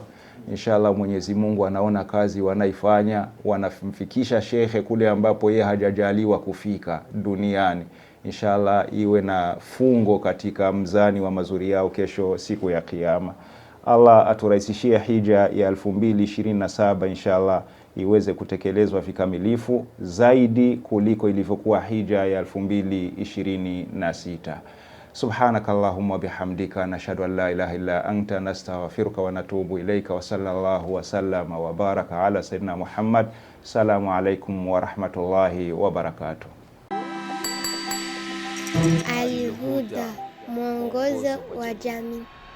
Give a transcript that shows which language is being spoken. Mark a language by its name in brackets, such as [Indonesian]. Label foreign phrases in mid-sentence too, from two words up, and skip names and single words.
[Swahili] Inshallah Mwenyezi Mungu anaona kazi wanaifanya, wanamfikisha shekhe kule ambapo yeye hajajaliwa kufika duniani. Inshallah iwe na fungo katika mzani wa mazuri yao kesho siku ya Kiyama. Allah aturahisishie hija ya 2027 inshallah iweze kutekelezwa vikamilifu zaidi kuliko ilivyokuwa hija ya 2026. [Arabic] سبحانك اللهم بحمدك نشهد أن لا إله إلا أنت نستغفرك ونتوب إليك وصلى الله وسلم وبارك على سيدنا محمد. السلام عليكم ورحمة الله وبركاته. [Swahili] Al Huda, mwongozo wa jamii.